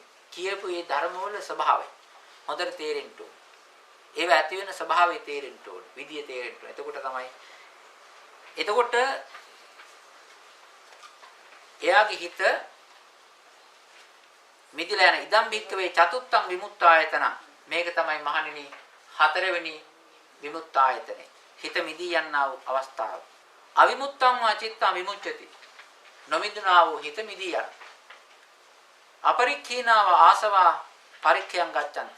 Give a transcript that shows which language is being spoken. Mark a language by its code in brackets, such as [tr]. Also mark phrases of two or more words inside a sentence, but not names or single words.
[si] කියපු මේ ධර්මවල ස්වභාවය හොඳට තේරෙන්න ඕනේ. ඒව ඇති වෙන ස්වභාවය තේරෙන්න ඕනේ. විදිය තේරෙන්න ඕනේ. එතකොට එයාගේ හිත මිදිලා යන [pi] ඉදම් භික්කවේ චතුත්තං විමුක්තායතන. [si] මේක තමයි මහණෙනි 4 වෙනි විමුක්තායතනෙ. හිත මිදී යන්නා වූ අවස්ථාව. [pi] අවිමුත්තං වා චිත්තං විමුච්ඡති. [si] නොමිදුනා වූ හිත මිදී යන. [pi] අපරික්ඛීනාව ආසවා පරික්ඛයන් ගච්ඡanti.